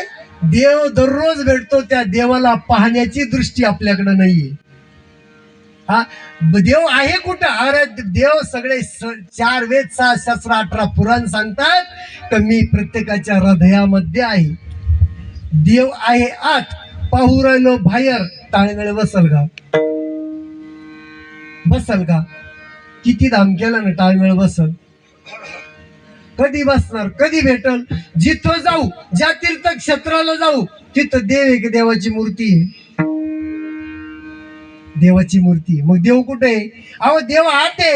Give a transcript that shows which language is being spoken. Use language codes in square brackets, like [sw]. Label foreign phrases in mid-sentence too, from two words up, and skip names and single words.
[mr] देव दररोज भेटतो, त्या देवाला पाहण्याची दृष्टी आपल्याकडे नाहीये. हा, देव आहे कुठं? अरे देव सगळे 4 वेद 6 शास्त्र 18 पुराण सांगतात तर मी प्रत्येकाच्या हृदयामध्ये आहे. देव आहे आत, पाहू राहिलो बाहेर, ताळमेळ बसल का? बसल का? किती दाम केला ना टाळमेळ बसल. कधी बसणार, कधी भेटल? जिथं जाऊ, ज्या तीर्थक्षेत्राला जाऊ, तिथं देव आहे की देवाची मूर्ती आहे? देवाची मूर्ती. मग देव कुठे आहे? अहो देव आत आहे.